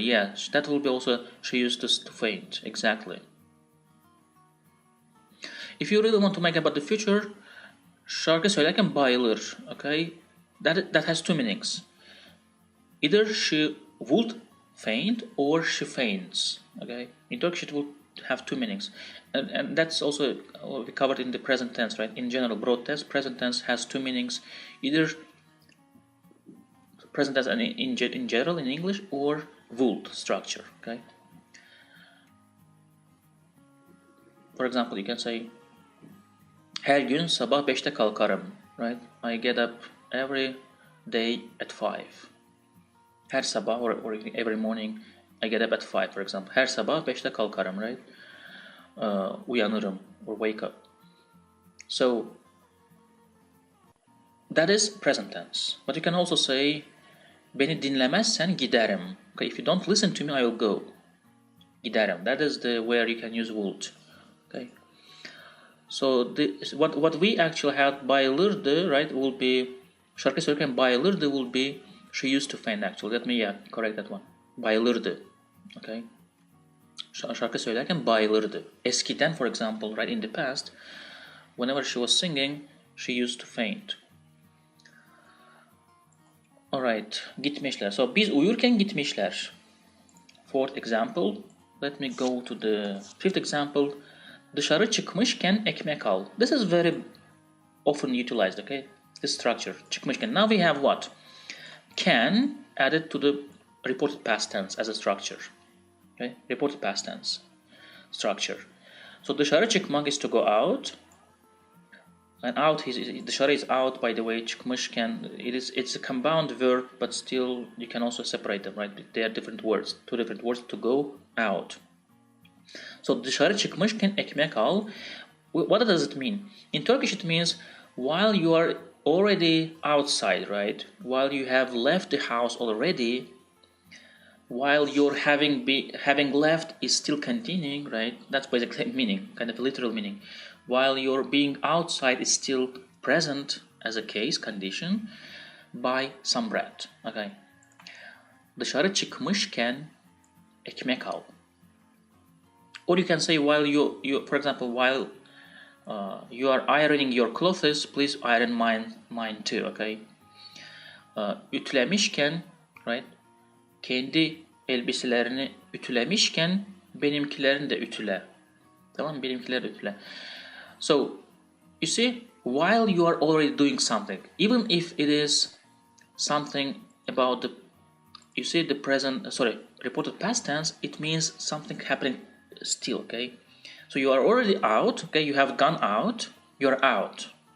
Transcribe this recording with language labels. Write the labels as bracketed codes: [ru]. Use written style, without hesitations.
[en] Yeah, that will be also she used to faint. Exactly. If you really want to make about the future, [tr] şarkı söylerken bayılır. [en] Okay, that has two meanings. Either she would faint or she faints. Okay, in Turkish it will have two meanings, and that's also we covered in the present tense, right? In general, broad tense, present tense has two meanings, either present tense and in general in English, or would structure. Okay. For example, you can say [tr] her gün sabah 5'te kalkarım, [en] right? I get up every day at 5. [tr] Her sabah [en] or every morning I get up at 5, for example. [tr] Her sabah 5'te kalkarım, right? Uyanırım [en] or wake up. So that is present tense. But you can also say [tr] beni dinlemezsen giderim. [en] Okay, if you don't listen to me, I will go. Giderim. That is the where you can use would. Okay. So what we actually had bayılırdı, right, will be [tr] şarkı söylerken bayılırdı [en] will be she used to faint actually. Let me correct that one. Bayılırdı. Okay. [tr] Şarkı söylerken bayılırdı. [en] Eskiden, for example, right, in the past, whenever she was singing, she used to faint. [tr] Alright, gitmişler. So biz uyurken gitmişler. [en] Fourth example. Let me go to the fifth example. [tr] Dışarı çıkmışken ekmek al. [en] This is very often utilized, okay? This structure. Çıkmışken. Now we have what? Can added to the reported past tense as a structure. Okay? Reported past tense structure. So [tr] dışarı çıkmak [en] is to go out. And out dışarı is out, by the way. Çıkmışken, it's a compound verb, but still you can also separate them, right? They are different words, two different words to go out. [tr] So dışarı çıkmışken ekmek al. [en] What does it mean? In Turkish it means while you are already outside, right? While you have left the house already, while your having left is still continuing, right? That's basically meaning, kind of literal meaning. While your being outside is still present as a case condition by some bread. Okay. [tr] Dışarı çıkmışken ekmek al. [en] Or you can say while you for example, while you are ironing your clothes, please iron mine too. Okay. [tr] ütülemişken, right? Kendi elbiselerini ütülemişken benimkilerini de ütüle. Tamam mı? Benimkileri de ütüle. [en] So, you see, while you are already doing something, even if it is something about the, you see the present, reported past tense, it means something happening still, okay? So you are already out, okay? You have gone out, you're out.